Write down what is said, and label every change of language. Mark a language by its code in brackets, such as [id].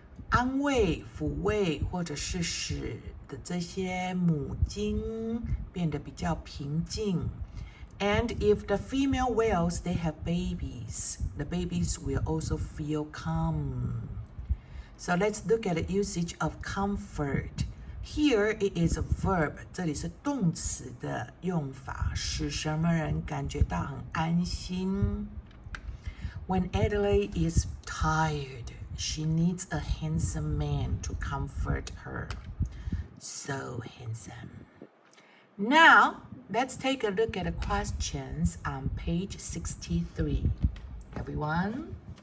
[zh] 安慰、抚慰或者是使的这些母鲸变得比较平静。 [en] And if the female whales, they have babies, the babies will also feel calm. So let's look at the usage of comfort. Here it is a verb. [zh] 这里是动词的用法，使什么人感觉到很安心。 [en] When Adelaide is tired, she needs a handsome man to comfort her. So handsome. Now, let's take a look at the questions on page 63. Everyone?